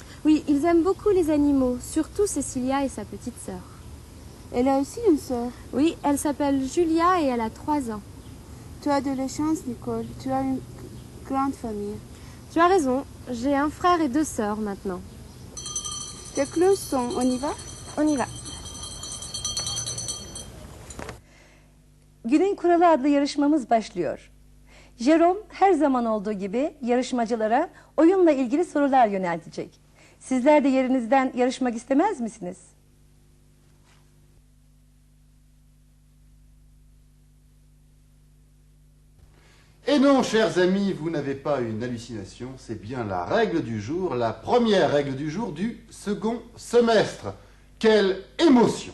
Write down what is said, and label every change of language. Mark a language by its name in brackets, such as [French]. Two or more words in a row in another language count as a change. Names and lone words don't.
[French] Oui, ils aiment beaucoup les animaux, surtout Cecilia et sa petite sœur. Elle a aussi une sœur? Oui, elle s'appelle Julia et elle a 3 ans. Tu as de la chance, Nicole. Tu as une grande famille. Tu as raison, j'ai un frère et 2 sœurs maintenant. Les cloches sont, on y va? On y va. [Turkish] Günün Kuralı adlı yarışmamız başlıyor. Jerome her zaman olduğu gibi yarışmacılara oyunla ilgili sorular yöneltecek. Sizler de yerinizden yarışmak istemez misiniz? [French] Et non, chers amis, vous n'avez pas une hallucination, c'est bien la règle du jour, la première règle du jour du second semestre. Quelle émotion!